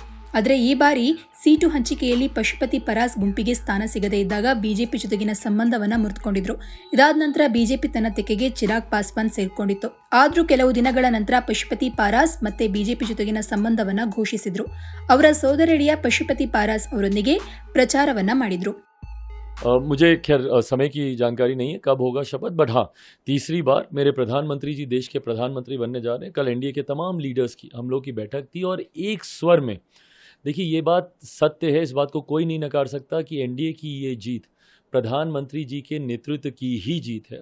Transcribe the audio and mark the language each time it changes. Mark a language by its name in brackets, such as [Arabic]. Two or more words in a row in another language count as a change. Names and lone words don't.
[Kannada] ಆದರೆ ಈ ಬಾರಿ ಸೀಟು ಹಂಚಿಕೆಯಲ್ಲಿ ಪಶುಪತಿ ಪರಾಸ್ ಗುಂಪಿಗೆ ಸ್ಥಾನ ಸಿಗದೇ ಇದ್ದಾಗ ಬಿಜೆಪಿ ಜೊತೆಗಿನ ಸಂಬಂಧವನ್ನ ಮುರಿದುಕೊಂಡಿದ್ರು. ಇದಾದ ನಂತರ ಬಿಜೆಪಿ ತನ್ನ ತೆಕ್ಕೆಗೆ ಚಿರಾಗ್ ಪಾಸ್ವಾನ್ ಸೇರ್ಕೊಂಡಿತ್ತು. ಆದರೂ ಕೆಲವು ದಿನಗಳ ನಂತರ ಪಶುಪತಿ ಪಾರಾಸ್ ಮತ್ತೆ ಬಿಜೆಪಿ ಜೊತೆಗಿನ ಸಂಬಂಧವನ್ನ ಘೋಷಿಸಿದ್ರು. ಅವರ ಸೋದರಳಿಯ ಪಶುಪತಿ ಪಾರಾಸ್ ಅವರೊಂದಿಗೆ ಪ್ರಚಾರವನ್ನ ಮಾಡಿದ್ರು. [Hindi] मुझे खैर समय की जानकारी नहीं है कब होगा शपथ, बट हाँ, तीसरी बार मेरे प्रधानमंत्री जी देश के प्रधानमंत्री बनने जा रहे हैं. कल एनडीए के तमाम लीडर्स की हम लोग की बैठक थी और एक स्वर में, देखिए ये बात सत्य है, इस बात को कोई नहीं नकार सकता कि एनडीए की ये जीत प्रधानमंत्री जी के नेतृत्व की ही जीत है.